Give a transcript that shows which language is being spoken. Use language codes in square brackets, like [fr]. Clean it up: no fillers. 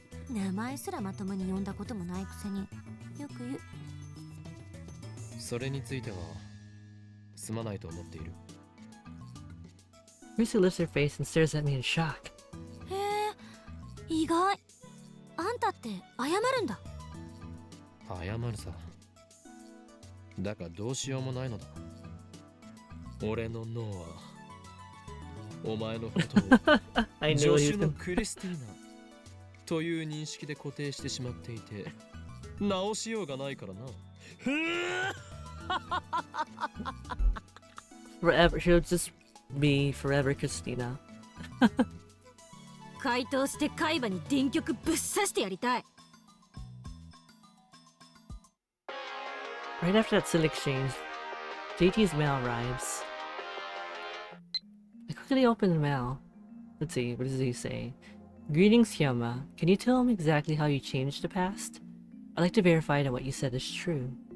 [ja] 名前すらまともに呼んだこともないくせによく言う。それについてはすまないと思っている。 [en] Lucy lifts her face and stares at me in shock. [ja] へえ、意外。あんたって謝るんだ。謝るさ。だがどうしようもないのだ。俺の脳はお前のことを助手のクリスティーナという認識で固定してしまっていて直しようがないからな。 [en] Forever, she'll just be forever Christina. [ja] 解凍して海馬に電極ぶっ刺してやりたい。 [en] Right after that silly exchange, JT's mail arrives. I quickly open the mail. Let's see, what does he say? Greetings, Hyoma. Can you tell me exactly how you changed the past? I'd like to verify that what you said is true.